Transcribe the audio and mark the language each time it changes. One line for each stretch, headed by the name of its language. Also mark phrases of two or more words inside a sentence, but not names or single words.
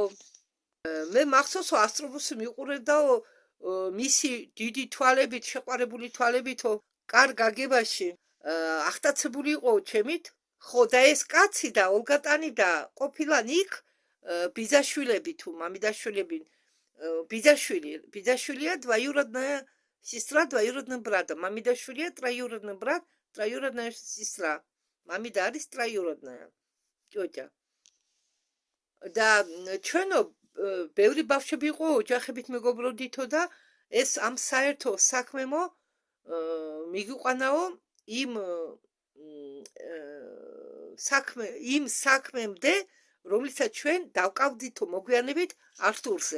Georgian: მე მახსოვს, რომ ასტრობუსი მიყურებდაო მისი დიდი თვალებით, შეყვარებული თვალებითო კარგ გაგებაში ახტაცებული იყო ჩემით. ხო, და ეს კაცი და ოლგატანი და ყოფილან იქ ბიძაშვილები თუ მამიდაშვილები,
Russian: бизаშვილია двоюродная сестра, двоюродный брат. Мамидаშვილია троюродный брат, троюродная сестра.
Georgian: მამიდა არის
Russian: троюродная тётя.
Georgian: და ჩვენო ბევრი ბავშვები იყო, ოჯახებით მეგობრობდითო და ეს ამ საერთო საქმემო მიგიყვანაო იმ საქმემდე, რომლიცაც ჩვენ დავკავდითო მოგვიანებით არტურზე.